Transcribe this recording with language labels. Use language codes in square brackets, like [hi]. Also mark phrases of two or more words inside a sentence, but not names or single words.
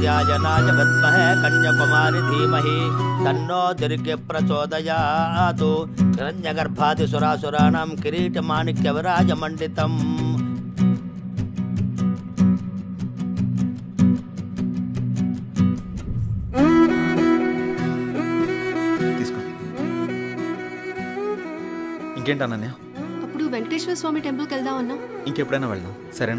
[sa] काञ्चनाय विद्महे कन्याकुमारी धीमहि तन्नो दुर्गे प्रचोदयात् हिरण्यगर्भादिसुरासुराणां किरीटमाणिक्यविराजमण्डितम् [te] ఇంకేంటి అనన్య? అప్పుడు వెంకటేశ్వర స్వామి టెంపుల్కి వెళ్దాం అన్నా. ఇంకెప్పుడైనా వెళ్దాం, సరేనా?